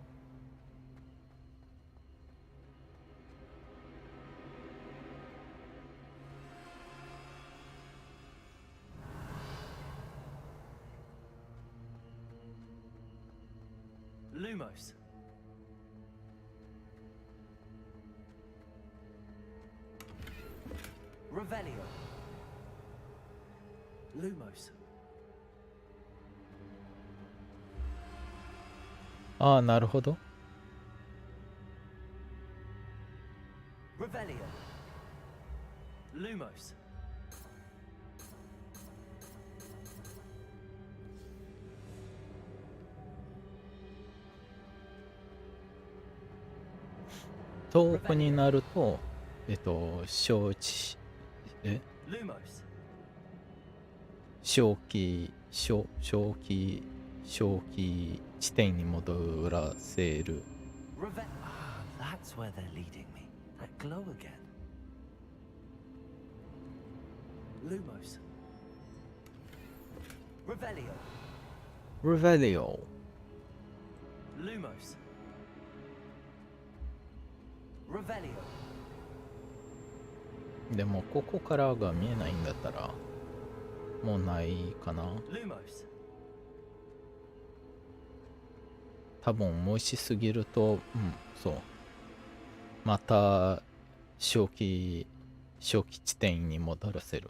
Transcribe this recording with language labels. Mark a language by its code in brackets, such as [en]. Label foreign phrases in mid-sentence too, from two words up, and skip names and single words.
[ja] Lumos. Revelio. Lumos. ああ、なるほど。 Revelio. Lumos. 「遠くになると、承知、 Lumos. 正気地点に戻らせる。 [en] Ah, that's where they're leading me. That glow again. [ja] Lumos. Revelio. Revelio。 Lumos. Revelio. でもここからが見えないんだったらもうないかな。 Lumos. 多分無視すぎると、そう。また正気地点に戻らせる。